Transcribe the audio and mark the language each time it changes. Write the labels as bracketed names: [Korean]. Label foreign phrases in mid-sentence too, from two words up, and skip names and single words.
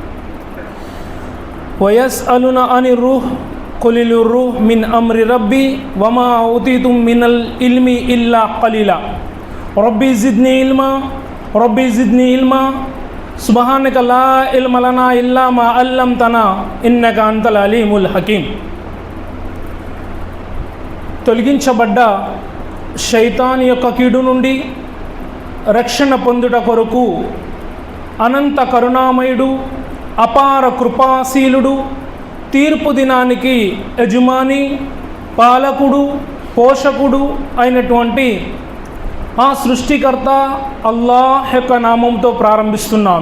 [Arabic] ويسألون عن الروح قل الروح من أمر ربي وما أوتيتم من العلم إلا قليلا ربي زدني علما سبحانك لا علم لنا إلا ما علمتنا إنك أنت العليم الحكيم [Telugu] తొలగించబడ్డ శైతాన్ యొక్క కీడు నుండి రక్షణ పొందుట కొరకు అనంత కరుణామయుడు అపార కృపాశీలుడు తీర్పు దినానికి యజమాని పాలకుడు పోషకుడు అయినటువంటి ఆ సృష్టికర్త అల్లాహ్ యొక్క నామంతో ప్రారంభిస్తున్నాను.